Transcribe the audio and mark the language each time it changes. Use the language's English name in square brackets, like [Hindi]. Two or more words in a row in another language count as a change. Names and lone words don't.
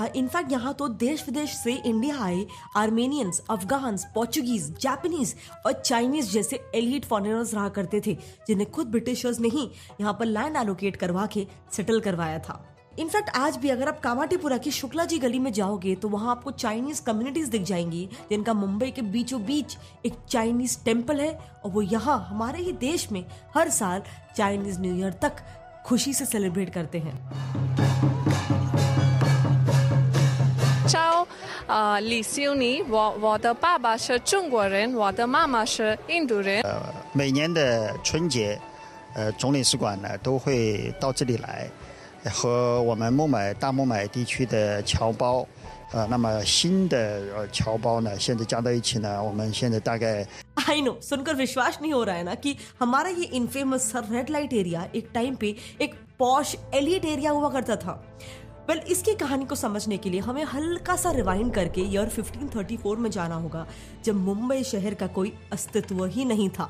[Hindi] इनफैक्ट यहाँ तो देश विदेश से इंडिया आए [English] Armenians, Afghans, Portuguese, Japanese [Hindi] और चाइनीज जैसे [English] elite foreigners [Hindi] रहा करते थे, जिन्हें खुद ब्रिटिशर्स ने ही यहाँ पर [English] land allocate [Hindi] करवा के सेटल करवाया था। इनफैक्ट आज भी अगर आप कामाठीपुरा की शुक्ला जी गली में जाओगे तो वहाँ आपको [English] Chinese communities [Hindi] दिख जाएंगी, जिनका मुंबई के बीचों बीच एक [English] Chinese temple [Hindi] है, और वो यहाँ हमारे ही देश में हर साल [English] Chinese New Year [Hindi] तक खुशी से सेलिब्रेट करते हैं। [Chinese] Ciao, 李修尼，我的爸爸是中国人，我的妈妈是印度人。每年的春节，总领事馆呢都会到这里来，和我们大孟买地区的侨胞，那么新的侨胞呢，现在加到一起呢，我们现在大概 [English] I know, [Hindi] सुनकर विश्वास नहीं हो रहा है ना कि हमारा ये [English] infamous red light area [Hindi] एक टाइम पे एक [English] posh elite area [Hindi] हुआ करता था। वेल, इसकी कहानी को समझने के लिए हमें हल्का सा रिवाइंड करके ईयर 1534 में जाना होगा, जब मुंबई शहर का कोई अस्तित्व ही नहीं था।